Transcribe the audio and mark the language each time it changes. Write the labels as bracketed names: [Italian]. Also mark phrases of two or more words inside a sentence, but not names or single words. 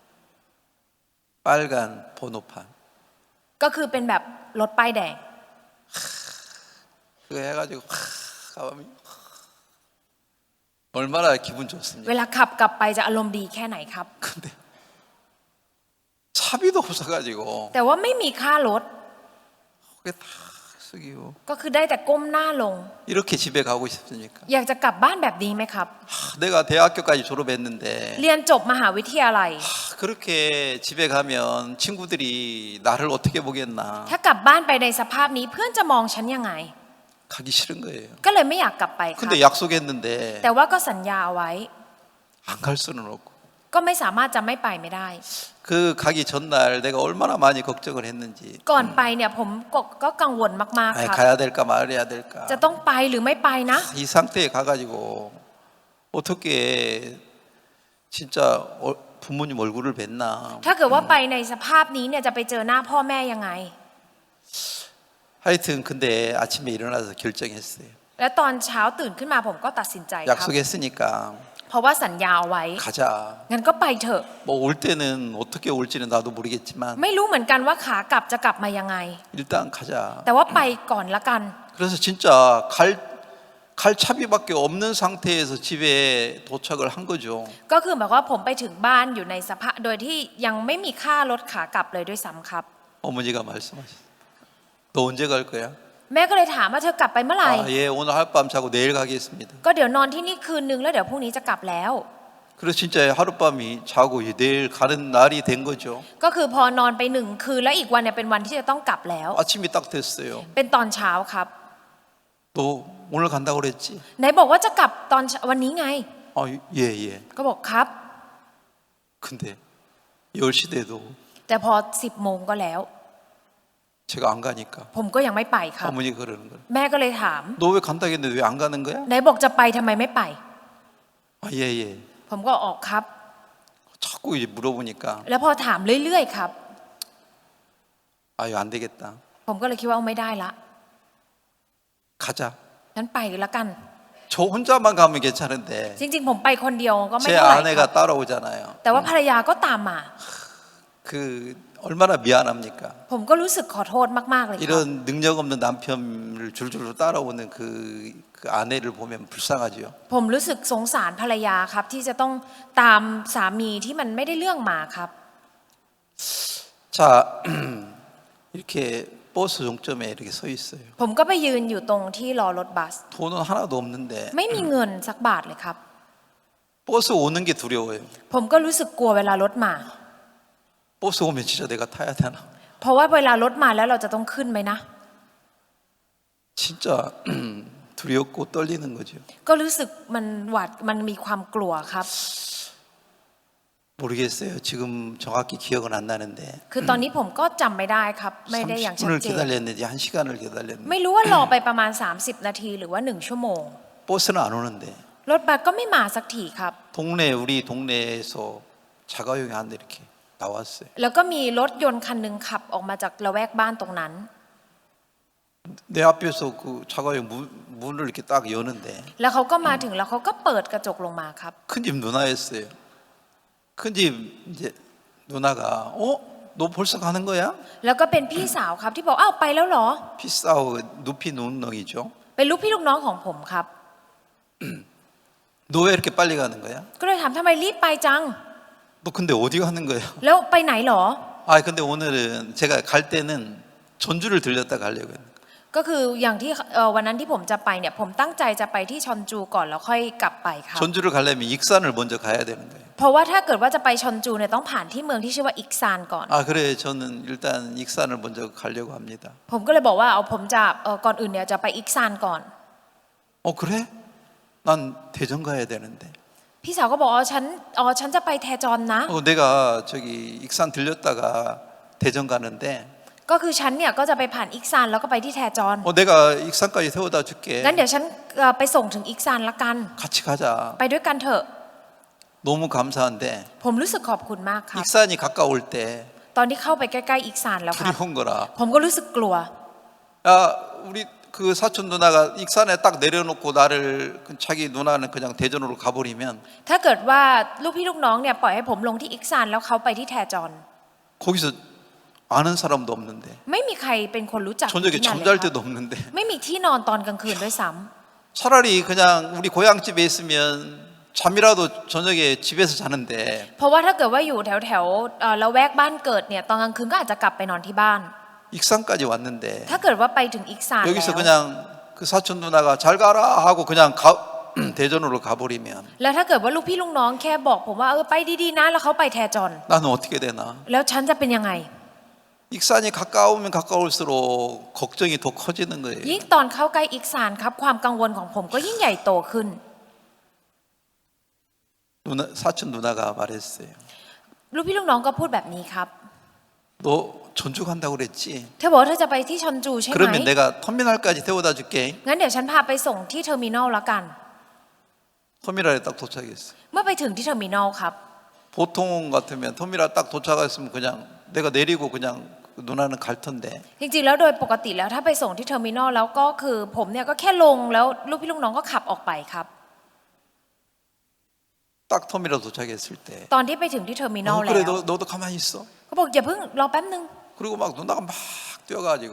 [Korean] 빨간 번호판 [Thai] ก็คือเป็นแบบรถป้ายแดง [Korean] 그거 해가지고 가면 얼마나 기분 เว 좋습니까? [Thai] ลาขับกลับไปจะอารมณ์ดีแค่ไหนครับ [Korean] 근데 차비도 없어가지고 [Thai] แต่ว่าไม่มีค่ารถ [Korean] 그게 다 쓰기고 [Thai] ก็คือได้แต่ก้มหน้าลง [Korean] 이렇게 집에 가고 싶습니까? [Thai] อยากจะกลับบ้านแบบนี้ไหมครับ [Korean] 내가 대학교까지 졸업했는데 [Thai] เรียนจบมหาวิทยาลัย [Korean] 그렇게 집에 가면 친구들이 나를 어떻게 보겠나 [Thai] ถ้ากลับบ้านไปในสภาพนี้เพื่อนจะมองฉันยังไง [Korean] 가기 싫은 거예요. [Thai] ก็เลยไม่อยากกลับไปครับ [Korean] 근데 약속했는데 [Thai] แต่ว่าก็สัญญาเอาไว้ [Korean] 안 갈 수는 없고 [Thai] ก็ไม่สามารถจะไม่ไปไม่ได้ [Korean] 그 가기 전날 내가 얼마나 많이 걱정을 했는지 [Thai] ก่อนไปเนี่ยผมก็กังวลมากๆ [Korean] 아이, [Thai] ครับ [Korean] 가야 될까 말아야 될까 [Thai] จะต้องไปหรือไม่ไปนะ [Korean] 이 상태에 가가지고 어떻게 진짜 부모님 얼굴을 뵀나 [Thai] ถ้าเกิดว่าไปในสภาพนี้เนี่ยจะไปเจอหน้าพ่อแม่ยังไง [Korean] 하여튼 근데 아침에 일어나서 결정했어요. [Thai] และตอนเช้าตื่นขึ้นมาผมก็ตัดสินใจครับ [Korean] 약속했으니까 [Thai] เพราะว่าสัญญาเอาไว้ [Korean] 가자. [Thai] งั้นก็ไปเถอะ [Korean] 뭐 올 때는 어떻게 올지는 나도 모르겠지만 [Thai] ไม่รู้เหมือนกันว่าขากลับจะกลับมายังไง [Korean] 일단 가자. [Thai] แต่ว่าไปก่อนละกัน [Korean] 그래서 진짜 갈 차비밖에 없는 상태에서 집에 도착을 한 거죠. [Thai] ก็คือหมายความว่าผมไปถึงบ้านอยู่ในสภาพโดยที่ยังไม่มีค่ารถขากลับเลยด้วยซ้ำครับ [Korean] 어머니가 말씀하셨어요. 너 언제 갈 거야? [Thai] แม่ก็เลยถามว่าเธอกลับไปเมื่อไหร่ [Korean] 아, 예, 오늘 하룻밤 자고 내일 가겠습니다. [Thai] ก็เดี๋ยวนอนที่นี่คืนนึงแล้วเดี๋ยวพรุ่งนี้จะกลับแล้ว [Korean] 그래서 진짜 하룻밤이 자고 내일 가는 날이 된 거죠. [Thai] ก็คือพอนอนไปหนึ่งคืนแล้วอีกวันเนี่ยเป็นวันที่จะต้องกลับแล้ว [Korean] 아침이 딱 됐어요. [Thai] เป็นตอนเช้าครับ [Korean] 너 오늘 간다고 그랬지? [Thai] ไหนบอกว่าจะกลับตอนวันนี้ไง [Korean] 아, 예, 예. [Thai] ก็บอกครับ [Korean] 근데 10시 돼도 [Thai] แต่พอ10 โมงก็แล้ว [Korean] 제가 안 가니까 [Thai] ผมก็ยังไม่ไปครับ [Korean] 어머니가 그러는 거예요. [Thai] แม่ก็เลยถาม [Korean] 너 왜 간다 했는데 왜 안 가는 거야? [Thai] ไหนบอกจะไปทำไมไม่ไป [Korean] 아, 예, 예. [Thai] ผมก็ออกครับ [Korean] 자꾸 이제 물어보니까 [Thai] แล้วพอถามเรื่อยๆครับ [Korean] 아유, 안 되겠다. [Thai] ผมก็เลยคิดว่าไม่ได้ละ [Korean] 가자. [Thai] งั้นไปละกัน [Korean] 저 혼자만 가면 괜찮은데 [Thai] จริงๆ ผมไปคนเดียวก็ไม่ [Korean] 제 [Thai] เท่าไหร่ค [Korean] 아내가 [Thai] รับ [Korean] 따라오잖아요. [Thai] แต่ว่าภรรยาก็ตามมา [Korean] 그 얼마나 미안합니까? [Thai] ผมก็รู้สึกขอโทษมากๆเลยครับ [Korean] 이런 능력 없는 남편을 줄줄로 따라오는 그 아내를 보면 불쌍하죠. [Thai] ผมรู้สึกสงสารภรรยาครับที่จะต้องตามสามีที่มันไม่ได้เรื่องมาครับ [Korean] 자, 이렇게 버스 종점에 이렇게 서 있어요. [Thai] ผมก็ไปยืนอยู่ตรงที่รอรถบัส [Korean] 돈은 하나도 없는데 [Thai] ไม่มีเงินสักบาทเลยครับ [Korean] 버스 오는 게 두려워요. [Thai] ผมก็รู้สึกกลัวเวลารถมา [Korean] 버스 오면 진짜 내가 타야 되나? [Thai] เพราะว่าเวลารถมาแล้วเราจะต้องขึ้นไหมนะ [Korean] 진짜 두렵고 떨리는 거죠. [Thai] ก็รู้สึกมันมีความกลัวครับ [Korean] 모르겠어요. 지금 정확히 기억은 안 나는데 [Thai] คือตอนนี้ผมก็จำไม่ได้ครับไม่ได้อย่างชัด [Korean] 30분을 เจน 기다렸는지 1시간을 기다렸는데 [Thai] ไม่รู้ว่ารอไปประมาณ30 นาทีหรือว่า1 ชั่วโมง [Korean] 버스는 안 오는데 [Thai] รถบัสก็ไม่มาสักทีครับ [Korean] 우리 동네에서 자가용이 한 대 이렇게 나왔어요. [Thai] แล้วก็มีรถยนต์คันหนึ่งขับออกมาจากละแวกบ้านตรงนั้น [Korean] 내 앞에서 그 자가용 문을 이렇게 딱 여는데 [Thai] แล้วเขาก็มาถึงแล้วเขาก็ปิดกระจกลงมาครับ [Korean] 큰 집 누나였어요. 큰 집 이제 누나가 너 벌써 가는 거야? [Thai] แล้วก็เป็นพี่สาวครับที่บอกอ้าวไปแล้วเหรอ 피싸우 눕히 누렁이죠. เป็นลูกพี่ลูกน้องของผมครับ [Korean] 너 왜 이렇게 빨리 가는 거야? [Thai] ก็เลยถามทำไมรีบไปจัง [Korean] 너 근데 어디 가는 거야? [Thai] แล้วไปไหนเหรอ [Korean] 아 근데 오늘은 제가 갈 때는 전주를 들렸다 가려고 했는데 [Thai] ก็คืออย่างที่วันนั้นที่ผมจะไปเนี่ยผมตั้งใจจะไปที่ชอนจูก่อนแล้วค่อยกลับไปครับ [Korean] 전주를 가려면 익산을 먼저 가야 되는 거예요. [Thai] เพราะว่าถ้าเกิดว่าจะไปชอนจูเนี่ยต้องผ่านที่เมืองที่ชื่อว่าอิกซานก่อน [Korean] 아 그래 저는 일단 익산을 먼저 가려고 합니다. [Thai] ผมก็เลยบอกว่าเอาผมจะก่อนอื่นเนี่ยจะไปอิกซานก่อน [Korean] 그래? 난 대전 가야 되는데. [Thai] พี่สาวก็บอกฉันจะไปแทจอนนะ [Korean] 내가 저기 익산 들렸다가 대전 가는데 [Thai] ก็คือฉันเนี่ยก็จะไปผ่านอิกซานแล้วก็ไปที่แทจอน [Korean] 내가 익산까지 태워다 줄게. [Thai] งั้นเดี๋ยวฉันไปส่งถึงอิกซานละกัน [Korean] 같이 가자. [Thai] ไปด้วยกันเถอะ [Korean] 너무 감사한데 [Thai] ผมรู้สึกขอบคุณมากครับ [Korean] 익산이 가까울 때 [Thai] ตอนที่เข้าไปใกล้ๆอิกซานแล้วครับ [Korean] 두려운 거라. [Thai] ผมก็รู้สึกกลัว [Korean] 야 우리 그 사촌 누나가 익산에 딱 내려놓고 나를 자기 누나는 그냥 대전으로 가버리면 [Thai] ถ้าเกิดว่าลูกพี่ลูกน้องเนี่ยปล่อยให้ผมลงที่อิกซานแล้วเขาไปที่แทจอน [Korean] 거기서 아는 사람도 없는데 [Thai] ไม่มีใครเป็นคนรู้จัก [Korean] 저녁에 [Thai] ที่นั่นเลย [Korean] 잠잘 [Thai] ครับ [Korean] 데도 없는데 [Thai] ไม่มีที่นอนตอนกลางคืนด้วยซ้ำ [Korean] 차라리 그냥 우리 고향집에 있으면 잠이라도 저녁에 집에서 자는데 [Thai] เพราะว่าถ้าเกิดว่าอยู่แถวละแวกบ้านเกิดเนี่ยตอนกลางคืนก็อาจจะกลับไปนอนที่บ้าน [Korean] 익산까지 왔는데 [Thai] ถ้าเกิดว่าไปถึงอิกซาน [Korean] 여기서 [Thai] แล้ว [Korean] 그냥 그 사촌 누나가 잘 가라 하고 그냥 대전으로 가버리면 [Thai] แล้วถ้าเกิดว่าลูกพี่ลูกน้องแค่บอกผมว่าไปดีๆนะแล้วเขาไปแทจอน [Korean] 나는 어떻게 되나? [Thai] แล้วฉันจะเป็นยังไง [Korean] 익산이 가까우면 가까울수록 걱정이 더 커지는 거예요. [Thai] ยิ่งตอนเข้าใกล้อิกซานครับความกังวลของผมก็ยิ่งใหญ่โตขึ้น [Korean] 사촌 누나가 말했어요. [Thai] ลูกพี่ลูกน้องก็พูดแบบนี้ครับ [Korean] 너 전주 간다고 그랬지? [Thai] เธอบอกว่าเธอจะไปที่ชอนจูใช่ไหม [Korean] 그러면 내가 터미널까지 태워다 줄게. [Thai] งั้นเดี๋ยวฉันพาไปส่งที่เทอร์มินอลละกัน [Korean] 터미널에 딱 도착했어요. [Thai] เมื่อไปถึงที่เทอร์มินอลครับ [Korean] 보통 같으면 터미널 딱 도착했으면 그냥 내가 내리고 그냥 누나는 갈 텐데 [Thai] จริงๆแล้วโดยปกติแล้วถ้าไปส่งที่เทอร์มินอลแล้วก็คือผมเนี่ยก็แค่ลงแล้วลูกพี่ลูกน้องก็ขับออกไปครับ [Korean] 딱 터미널 도착했을 때 [Thai] ตอนที่ไปถึงที่เทอร์มินอลแล้ [Korean] 그래 [Thai] ว [Korean] 너도 가만히 있어. [Thai] เขาบอกอย่าเพิ่งรอแป๊บนึง [Korean] 그리고 막 누나가 막 뛰어가지고